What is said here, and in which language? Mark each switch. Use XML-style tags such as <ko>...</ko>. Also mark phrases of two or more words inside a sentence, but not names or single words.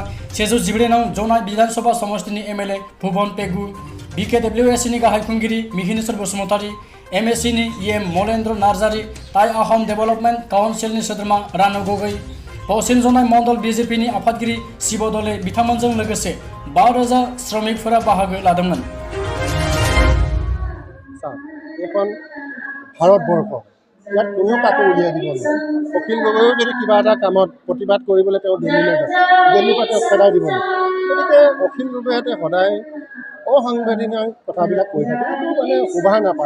<brx>114 नं जनाय विधानसभा समष्टिनि एमएलए भुवन पेगु, बिकेडब्लिउएसनि गाहाय खुंगिरि मिहिनेश्वर बसुमतारी, एमएससिनि इएम मलेन्द्र नार्जारी, टाइ आहम डेभेलपमेन्ट काउन्सिलनि सोद्रोमा रानु गगৈ, पश्चिम जनाय मण्डल बिजेपिनि आफादगिरि शिव दले बिथांमोनजों लोगोसे 5,000 श्रमिकफोरा बाहागो लादोंमोन।</brx> <as>এখন ভাৰতবৰ্ষ ইয়াত কোনো কাকো উলিয়াই দিব নোৱাৰে। অখিল গগৈও যদি কিবা এটা কামত প্ৰতিবাদ কৰিবলৈ তেওঁ দিল্লীলৈ যায়, দিল্লীৰ পৰা তেওঁ খেদাই দিব নোৱাৰে। গতিকে অখিল গগৈহঁতে সদায় অসাংবিধানিক কথাবিলাক কৈ থাকে, এইটো মানে শোভা নাপায়।</as>